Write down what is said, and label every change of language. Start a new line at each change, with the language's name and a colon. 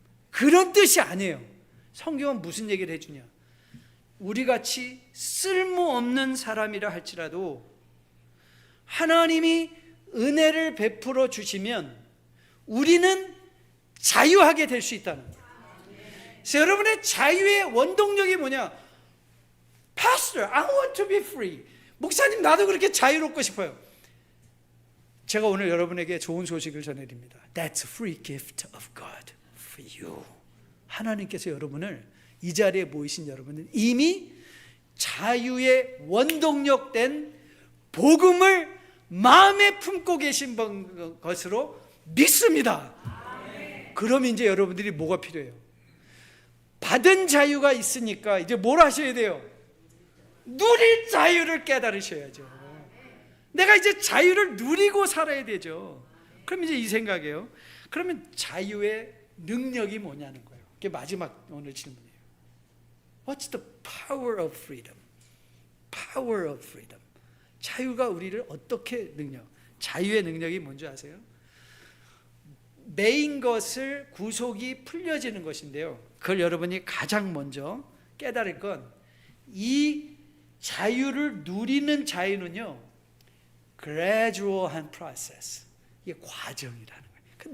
Korean: 그런 뜻이 아니에요. 성경은 무슨 얘기를 해주냐, 우리같이 쓸모없는 사람이라 할지라도 하나님이 은혜를 베풀어 주시면 우리는 자유하게 될 수 있다는 거예요. 그래서 여러분의 자유의 원동력이 뭐냐?
English: Pastor, I want to be free.
Korean: 목사님, 나도 그렇게 자유롭고 싶어요. 제가 오늘 여러분에게 좋은 소식을 전해드립니다.
English: That's a free gift of God for you.
Korean: 하나님께서 여러분을, 이 자리에 모이신 여러분은 이미 자유의 원동력 된 복음을 마음에 품고 계신 것으로 믿습니다. 그럼 이제 여러분들이 뭐가 필요해요? 받은 자유가 있으니까 이제 뭘 하셔야 돼요? 누릴 자유를 깨달으셔야죠. 내가 이제 자유를 누리고 살아야 되죠. 그럼 이제 이 생각이에요. 그러면 자유의 능력이 뭐냐는 거예요. 그게 마지막 오늘 질문이에요.
English: What's the power of freedom? Power of freedom.
Korean: 자유가 우리를 어떻게 자유의 능력이 뭔지 아세요? 매인 것을 구속이 풀려지는 것인데요, 그걸 여러분이 가장 먼저 깨달을 건, 이 자유를 누리는 자유는요, gradual한 process, 이게 과정이라는 거예요.